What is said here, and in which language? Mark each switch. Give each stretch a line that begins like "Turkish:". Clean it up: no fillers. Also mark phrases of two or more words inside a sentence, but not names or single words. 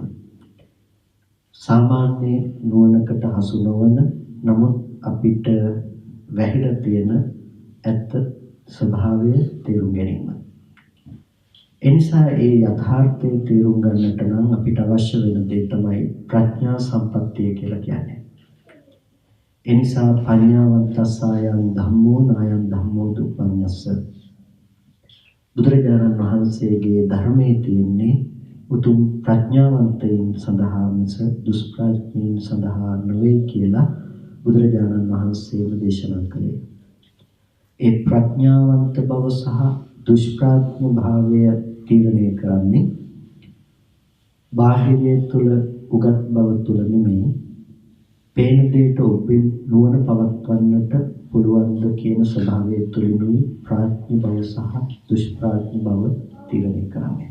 Sinhala: සාමාන්‍ය නුවණකට හසු නොවන නමුත් අපිට වැහිලා තියෙන ඇත්ත ස්වභාවය තේරුම් ගැනීම. එනිසා ඒ යථාර්ථය තේරුම් ගන්නට නම් අපිට අවශ්‍ය වෙන දේ තමයි ප්‍රඥා සම්පත්තිය කියලා කියන්නේ. එනිසා
Pali: පඤ්ඤාවන්තස්සයන් ධම්මෝ නායන් ධම්මෝ දුප්පඤ්ඤස්ස
Sinhala: බුදුරජාණන් වහන්සේගේ ධර්මයේ තියෙන්නේ උතුම් ප්‍රඥාවන්තයින් සඳහා මිස දුෂ්ප්‍රඥයින් සඳහා නොවේ කියලා බුදුරජාණන් වහන්සේම දේශනා කළේ. ඒ ප්‍රඥාවන්ත බව සහ දුෂ්ප්‍රඥ භාවය තීරණය කරන්නේ බාහිරයේ තුල උගත් බව තුල නෙමෙයි පේන දෙයට ඔබෙන් නුවණ පවත්වන්නට පුළුවන්ද කියන ස්වභාවය තුලිනුයි ප්‍රඥ බව සහ දුෂ්ප්‍රඥ බව තීරණය කරන්නේ.